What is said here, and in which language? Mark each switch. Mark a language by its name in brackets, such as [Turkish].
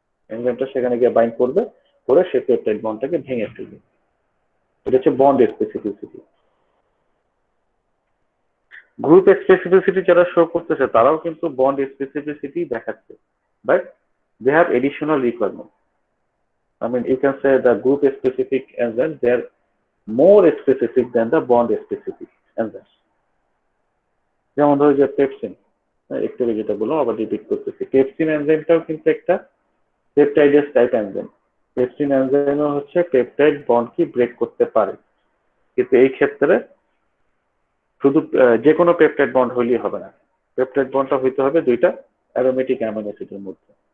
[Bangla] এনজাইমটা সেখানে গিয়ে বাইন্ড করবে, করে সেই পেপটাইড বন্ডটাকে ভেঙে ফেলবে। এটা হচ্ছে বন্ড স্পেসিফিসিটি। গ্রুপ স্পেসিফিসিটি যারা শো করতেছে তারাও কিন্তু বন্ড স্পেসিফিসিটি দেখাচ্ছে, [English] But they have additional requirement. I mean, you can say the group specific enzymes, they are more specific than the bond specific enzymes. [Bangla] যেমন ধরো যে পেপসিন, একটু আগে যেটা বললাম আবার রিপিট করতেছি, পেপসিন এনজাইমটাও কিন্তু একটা পেপটাইডেস টাইপ এনজাইম। পেপসিন এনজাইমও হচ্ছে পেপটাইড বন্ড কি ব্রেক করতে পারে, কিন্তু এই ক্ষেত্রে শুধু যে কোনো পেপটাইড বন্ড হইলেই হবে না, পেপটাইড বন্ডটা হইতে হবে দুইটা অ্যারোমেটিক অ্যামাইনো অ্যাসিডের মধ্যে।